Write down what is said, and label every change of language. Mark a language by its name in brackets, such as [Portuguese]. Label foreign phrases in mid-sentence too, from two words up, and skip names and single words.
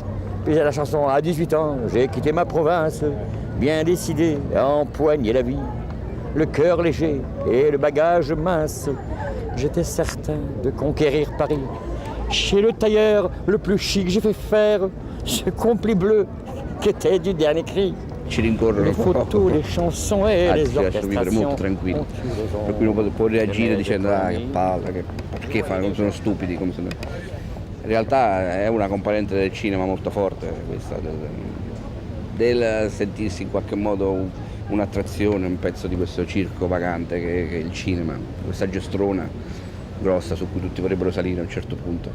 [French] Puis j'ai la chanson à 18 ans, j'ai quitté ma province, bien décidé à empoigner la vie. Le cœur léger et le bagage mince. J'étais certain de conquérir Paris. Chez le tailleur le plus chic, j'ai fait faire ce complet bleu che était du dernier cri. [Italian] Ci rincorrono Le un po'. [French] photos, le chansons e [Italian] Anzi, les ci lasciano vivere molto tranquilli. Per cui uno può reagire dicendo che palle, perché fanno, come sono stupidi. Come se... In realtà è una componente del cinema molto forte questa, del sentirsi in qualche modo un'attrazione, un pezzo di questo circo vagante che è il cinema, questa giostrona grossa su cui tutti vorrebbero salire a un certo punto.